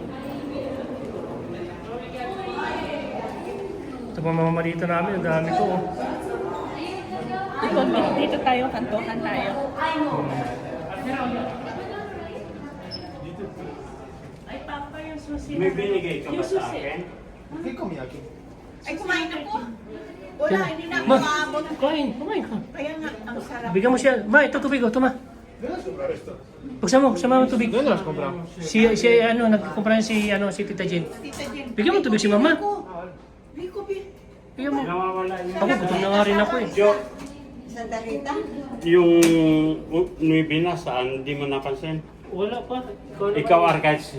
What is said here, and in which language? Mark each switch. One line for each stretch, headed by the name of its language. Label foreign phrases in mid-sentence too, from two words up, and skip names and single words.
Filipino: Ito pa mga marito namin, ang dami ko. Oh. Dito tayo, kantokan tayo. Ay, Papa, yung susi. May binigay ka ba Yung sa susi. akin?
Spanish: ¿Qué comí aquí?
Filipino: ay kumain na po. Wala, hindi na ako Ma, maabot. kumain ka. Kaya nga, ang sarap. Bigyan mo siya. Ma, ito tubig, oh. Ito, ma. Buksan mo, sama mo tubig.
Spanish: ¿Dónde lo has comprado?
Filipino: Si ano, nagkukumpara si Tita Jen. Tita Jen. Bigyan mo tubig si Mama. Rico, Bigyan mo. Nawawala yun. Ako, gutom na nga rin ako eh. Jo, Sandalita. yung Nuibi na saan, di mo napansin? Wala pa. Ikaw, Arcades,